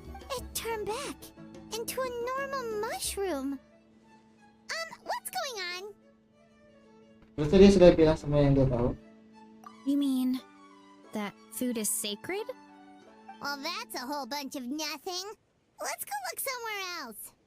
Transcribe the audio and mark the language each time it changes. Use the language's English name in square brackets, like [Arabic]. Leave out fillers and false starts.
[English] It turned back into a normal mushroom. What's going on? [Indonesian] Terus dia sudah bilang semua yang dia tahu. [English] You mean that food is sacred? Well, that's a whole bunch of nothing. Let's go look somewhere else.